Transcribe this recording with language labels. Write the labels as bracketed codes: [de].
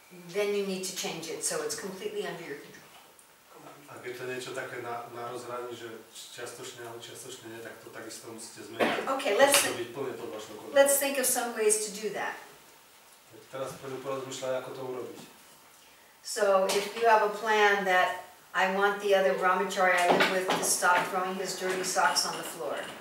[en] Then you need to change it, so it's completely under your control. [sk] Ak Ak je to niečo také na rozhraní, že čiastočne alebo čiastočne nie, tak to takisto musíte zmeniť. [en] Okay, [sk] Musí to byť plne pod vašou kontrolou. [en] let's think of some ways to do that. [sk] Tak teraz poďme porozmýšľať, ako to urobiť. [en] So if you have a plan that I want the other brahmachari I live with to stop throwing his dirty socks on the floor.